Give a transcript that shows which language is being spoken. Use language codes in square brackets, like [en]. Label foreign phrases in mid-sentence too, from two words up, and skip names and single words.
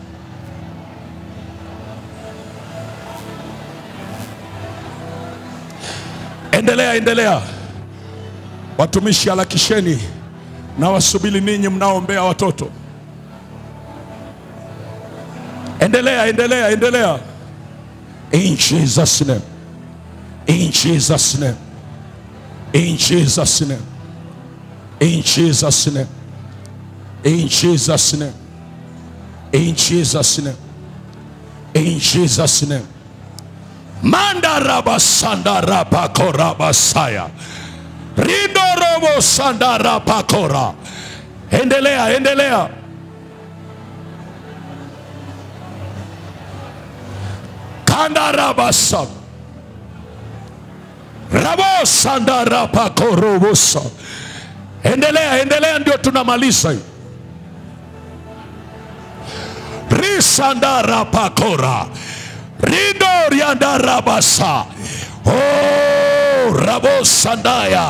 [sw] Endelea, endelea. Watumishi harakisheni na wasubiri ninyi mnaoombea watoto. Endelea, endelea, endelea. [en] In Jesus name. In Jesus name. In Jesus name. In Jesus name. In Jesus name. In Jesus name. In Jesus name. Manda raba sanda raba kora basaya. Rindo robo sanda raba kora. [sw] Endelea, endelea. Kanda raba sanda. Rabo sanda raba korobosa. Endelea, endelea, ndio tunamaliza hii. Risanda raba kora. Rindo rianda rabasa. Oh, rabo sandaya.